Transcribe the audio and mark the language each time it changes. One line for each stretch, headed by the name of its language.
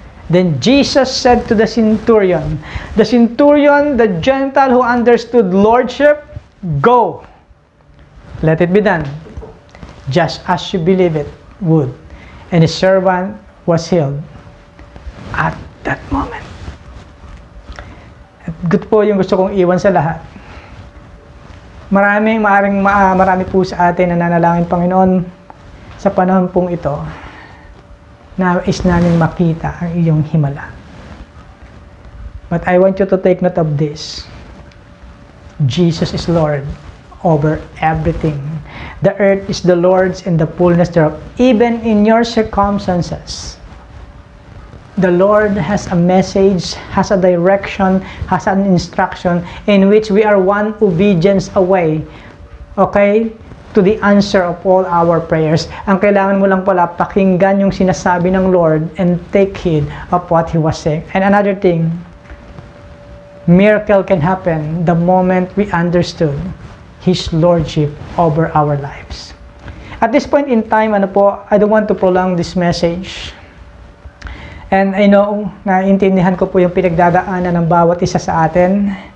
English: Then Jesus said to the centurion, the Gentile who understood lordship, go, let it be done, just as you believe it would. And his servant was healed at that moment.
Filipino: At good po yung gusto kong iwan sa lahat. Marami po sa atin na nanalangin, Panginoon, sa panahon pong ito, nais namin makita ang iyong himala.
English: But I want you to take note of this. Jesus is Lord over everything. The earth is the Lord's and the fullness thereof. Even in your circumstances, the Lord has a message, has a direction, has an instruction in which we are one obedience away, okay, to the answer of all our prayers.
Filipino: Ang kailangan mo lang pala, pakinggan yung sinasabi ng Lord
English: and take heed of what He was saying. And another thing, miracle can happen the moment we understood His Lordship over our lives. At this point in time, I don't want to prolong this message. And I know,
Filipino: naintindihan ko po yung pinagdadaanan ng bawat isa sa atin.